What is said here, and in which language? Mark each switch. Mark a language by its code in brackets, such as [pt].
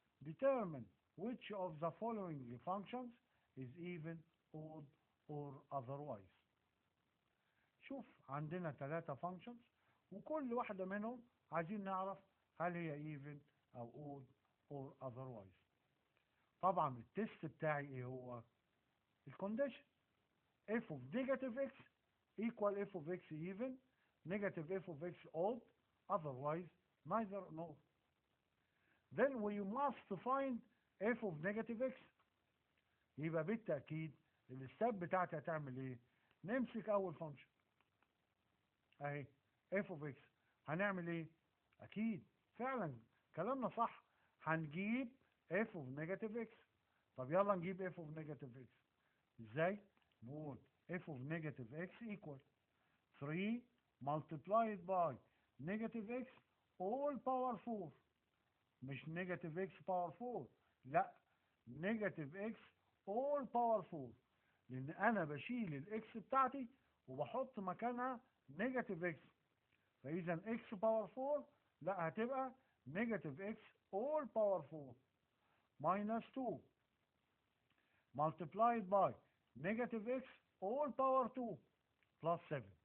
[en] Determine which of the following functions is even, odd or otherwise. [ar] شوف عندنا 3 functions وكل واحدة منهم عايزين نعرف هل هي even أو odd or otherwise. طبعا التست بتاعي ايه هو؟ الكونديشن [en] f of negative x equal f of x even, negative f of x odd, otherwise neither nor. Then we must find f of negative x. [ar] يبقى بالتأكيد الستاب بتاعتي هتعمل ايه؟ نمسك اول فانكشن اهي f of x، هنعمل ايه؟ اكيد فعلا كلامنا صح، هنجيب f of negative x. طب يلا نجيب [en] f of negative x [ar] ازاي؟ نقول [en] f of negative x equal 3 multiplied by negative x all power 4. مش negative x power 4، لا negative x all power 4، [ar] لان انا بشيل الاكس بتاعتي وبحط مكانها [en] negative x، فاذا x power 4 [ar] لا هتبقى [en] negative x all power 4 minus 2 multiplied by negative x all power 2 plus 7.